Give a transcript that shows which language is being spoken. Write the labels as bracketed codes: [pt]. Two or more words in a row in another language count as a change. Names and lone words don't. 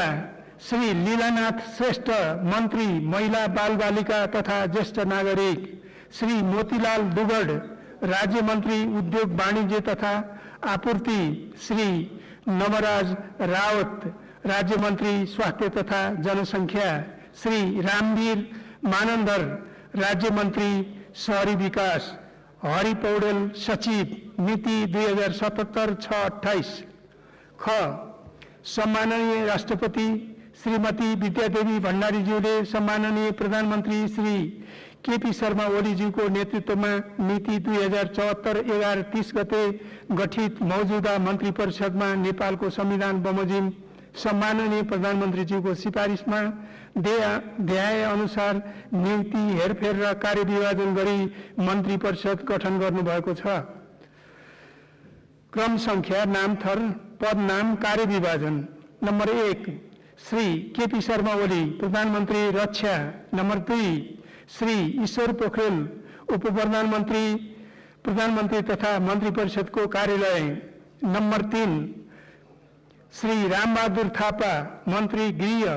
[ne] श्री लीलानाथ श्रेष्ठ, मन्त्री महिला बालबालिका तथा ज्येष्ठ नागरिक, श्री मोतीलाल दुगड, राज्य मन्त्री उद्योग वाणिज्य तथा आपूर्ति, श्री नवराज रावत, राज्य मन्त्री स्वास्थ्य तथा जनसङ्ख्या, श्री रामवीर मानन्दर, राज्य मन्त्री शहरी विकास, हरि पौडेल सचिव, मिति 2077-6-28। ख सम्माननीय राष्ट्रपति श्रीमती विद्यादेवी भण्डारीज्यूले सम्माननीय प्रधानमन्त्री श्री केपी शर्मा ओलीज्यूको नेतृत्वमा मिति 2074-11-30 गते गठित मौजूदा मन्त्री परिषदमा नेपालको संविधान बमोजिम सम्माननीय प्रधानमन्त्रीज्यूको सिफारिसमा देहाय अनुसार नियुक्ति, हेरफेर र कार्यविभाजन गरी मन्त्री परिषद गठन गर्नुभएको छ। क्रम संख्या, नामथर, पद नाम, कार्यविभाजन। नम्बर 1 श्री केपी शर्मा ओली, प्रधानमन्त्री रक्षा। नम्बर 2 श्री ईश्वर पोखरेल, उप प्रधानमन्त्री तथा मन्त्री परिषदको कार्यालय। नम्बर 3 श्री रामबहादुर थापा, मन्त्री गृह।